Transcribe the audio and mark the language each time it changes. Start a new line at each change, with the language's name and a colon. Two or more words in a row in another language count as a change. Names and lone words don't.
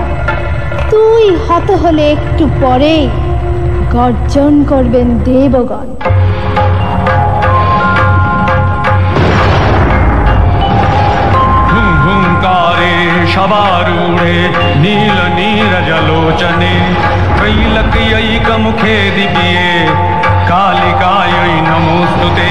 Bangla: তুই হত হলে একটু পরে গর্জন করবেন দেবগণ।
Sanskrit: हुंकारे शबारूढ़े नील नीरजलोचने त्रैलक्यैकमुखे दिव्ये कालिकायै नमोस्तुते।